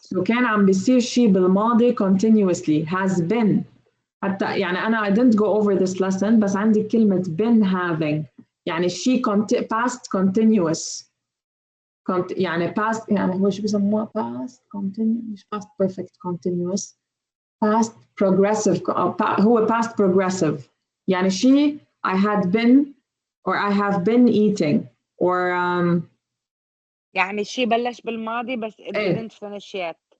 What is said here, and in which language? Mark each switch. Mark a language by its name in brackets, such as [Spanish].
[English] So [Arabic] كان عم بيصير شيء بالماضي [English] continuously. Has been. [Arabic] حتى يعني أنا [English] I didn't go over this lesson [Arabic] بس عندي كلمة [English] been having. [Arabic] يعني شيء [English] past continuous. [Arabic] يعني past يعني هو شو بيسموها [English] past continuous [Arabic] مش [English] past perfect continuous. Past progressive [Arabic] هو [English] past progressive. [Arabic] يعني شيء [English] I had been or I have been eating or [Arabic] يعني شيء بلش بالماضي بس [English] it didn't finish yet.